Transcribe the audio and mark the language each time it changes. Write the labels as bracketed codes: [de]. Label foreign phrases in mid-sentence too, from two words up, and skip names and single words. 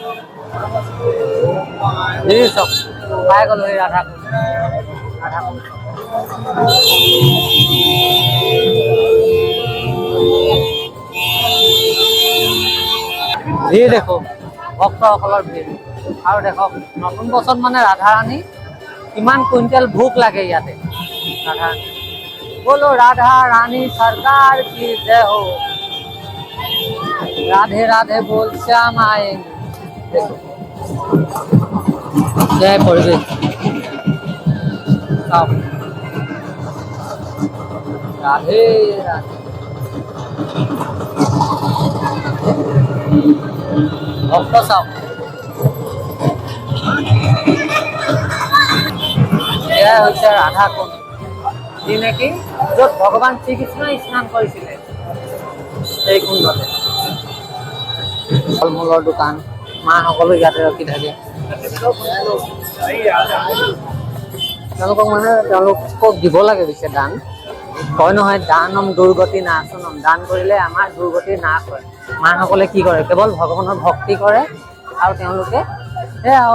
[as] চাওক পাই গ'লো এই ৰাধা ভিৰ দেখো ভক্তসকলৰ ভিৰ আৰু দেখক নতুন বছৰত মানে ৰাধাৰাণী কিমান কুইণ্টেল ভোগ লাগে ইয়াতে ৰাধাৰাণী [hi] बोलो राधा रानी सरकार की जय हो राधे राधे बोल श्याम आएंगे जय परिवेश राधे राधे भक्त साहब यह होता राधा कुंड जी नेকি [as] য'ত ভগৱান শ্ৰীকৃষ্ণই স্নান কৰিছিলে এই কুণ্ডতে ফল মূলৰ দোকান মা সকলো ইয়াতে ৰখি থাকে তেওঁলোকক মানে তেওঁলোকক দিব লাগে পিছে দান কয় নহয় [sa] दानं दुर्गति नाशनम् [as] দান কৰিলে আমাৰ দুৰ্গতি নাশ হয় মাসকলে কি কৰে কেৱল ভগৱানৰ ভক্তি কৰে আৰু তেওঁলোকে সেয়াও